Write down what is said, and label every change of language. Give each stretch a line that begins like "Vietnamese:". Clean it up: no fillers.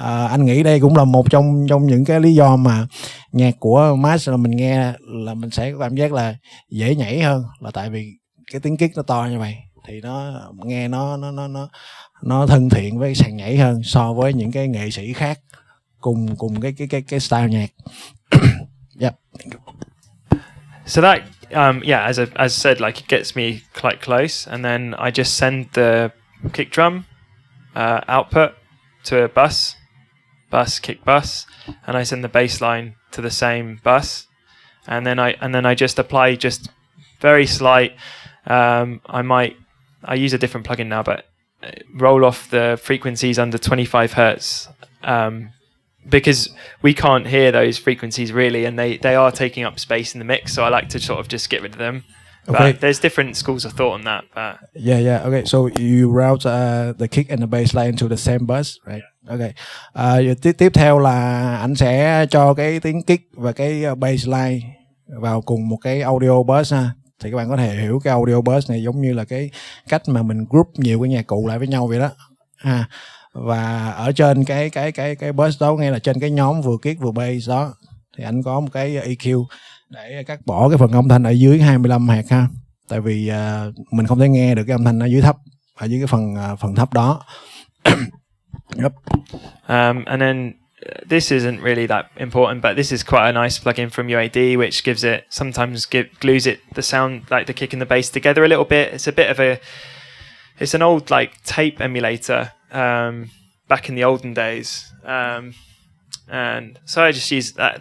Vietnamese: Anh nghĩ đây cũng là một trong những cái lý do mà nhạc của Marsh là mình nghe là mình sẽ có cảm giác là dễ nhảy hơn, là tại vì cái tiếng kick nó to như vậy thì nó nghe nó thân thiện với sàn nhảy hơn so với những cái nghệ sĩ khác cùng cái style nhạc.
English: Yeah. So that as I said, like, it gets me quite close, and then I just send the kick drum output to a bus, kick bus, and I send the bass line to the same bus, and then I just apply just very slight. I use a different plugin now, but roll off the frequencies under 25 hertz. Because we can't hear those frequencies really, and they are taking up space in the mix, so I like to sort of just get rid of them. Okay. But there's different schools of thought on that. Yeah. Okay, so you route the kick and the bass line to the same bus, right? Okay.
Vietnamese: Tiếp theo là anh sẽ cho cái tiếng kick và cái bass line vào cùng một cái audio bus ha. Thì các bạn có thể hiểu cái audio bus này giống như là cái cách mà mình group nhiều cái nhạc cụ lại với nhau vậy đó. ha. Và ở trên cái burst đó, nghe là trên cái nhóm vừa kick vừa bass đó, thì anh có một cái EQ để cắt bỏ cái phần âm thanh ở dưới 25 Hz ha. Tại vì mình không thể nghe được cái âm thanh ở dưới thấp, ở dưới cái phần thấp đó.
English: Yep. And then this isn't really that important, but this is quite a nice plugin from UAD, which gives it glues it the sound, like the kick and the bass together a little bit. It's an old like tape emulator back in the olden days, and so I just use that.